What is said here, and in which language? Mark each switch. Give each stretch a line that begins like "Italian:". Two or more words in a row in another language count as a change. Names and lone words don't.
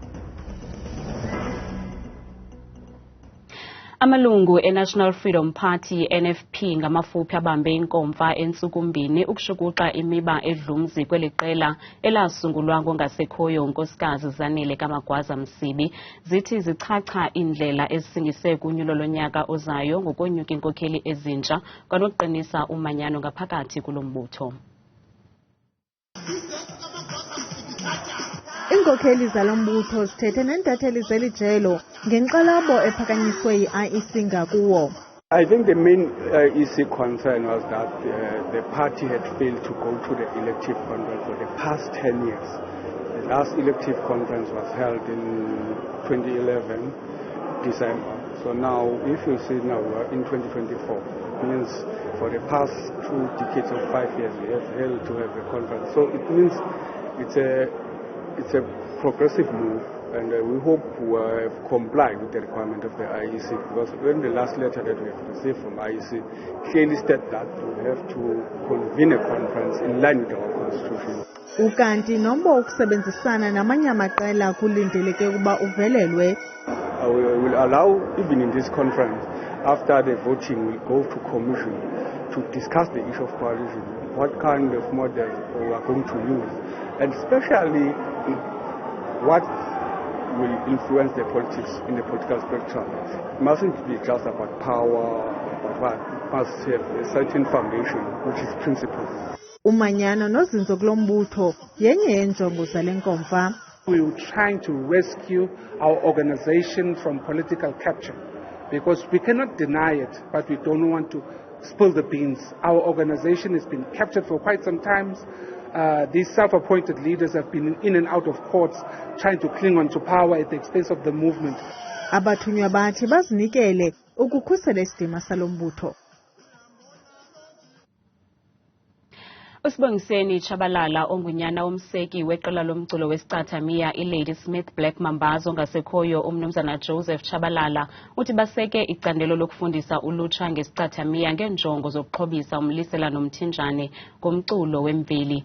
Xhosa: Amalungu e-National Freedom Party NFP ngamafuphi abambe inkomfa entsukumbini ukushukuxa imiba edlumzi kweli qela elasungulwa ngongasekhoyo unkosikazi Zanele Kamagwaza Msibi zithi zichacha indlela ezisingise kunyulo lonyaka ozayo ngokonyuka inkokheli ezintsha kwanokuqinisa umanyano ngaphakathi kulombutho. Iinkokheli zalombutho zithethe neentatheli zelijelo ngenkxalabo ephakanyiswe yi-IEC ngakuwo.
English: I think the main EC concern was that the party had failed to go to the elective conference for the past 10 years. The last elective conference was held in 2011 December. So now, if you see now we're in 2024, it means for the past 2 decades of 5 years we have held to have a conference. So it means it's a progressive move, and we hope we have complied with the requirement of the IEC, because when the last letter that we have received from IEC clearly stated that we have to convene a conference in line with our constitution.
Xhosa: Ukanti nombo ukusebenzisana namanye amaqela kulindeleke ukuba uvelelwe.
English: We will allow, even in this conference, after the voting, we'll go to commission to discuss the issue of coalition, what kind of model we are going to use, and especially what will influence the politics in the political spectrum. It mustn't be just about power, but what must have a certain foundation, which is principle.
Xhosa: Umanyano nozinzo kulombutho yenye yenjongo zale nkomfa.
English: We were trying to rescue our organization from political capture, because we cannot deny it, but we don't want to spill the beans. Our organization has been captured for quite some time. These self-appointed leaders have been in and out of courts trying to cling on to power at the expense of the movement.
Xhosa: Abathunywa bathi bazinikele ukukhusela isidima salombutho. Usibongiseni Tshabalala ongunyana womseki weqela lomculo wesiqathamiya i-Ladysmith Black Mambazo ngasekhoyo umnumzana Joseph Tshabalala uthi baseke icandelo lokufundisa ulutsha ngesiqathamiya ngenjongo zokuxhobisa umlisela nomthinjane ngomculo wemveli.